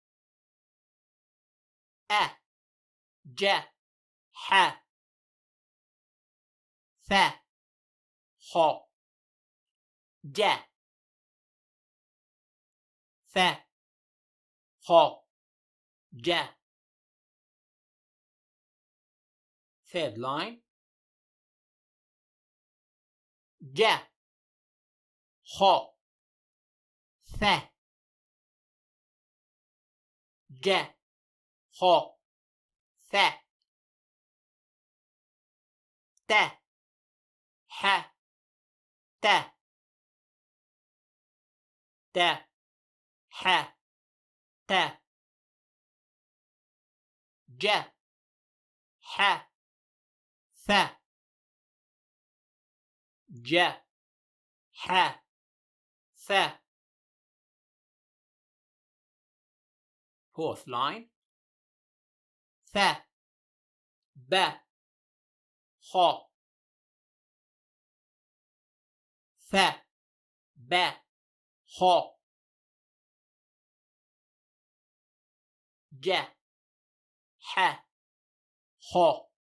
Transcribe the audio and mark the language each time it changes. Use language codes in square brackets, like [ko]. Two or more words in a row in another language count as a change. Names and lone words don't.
[ar] أ، جا، حا. فا، خا. جا، فا، خا. Ja. [en] Third line. [ar] جا، خا. فا، جا, kha. فا. تا، حا، تا. تا، حا، تا. جا، حا، فا. جا، حا، فا. [en] Fourth line. [ar] فا، با، خا. فا، با، خا. جا، حا، خا.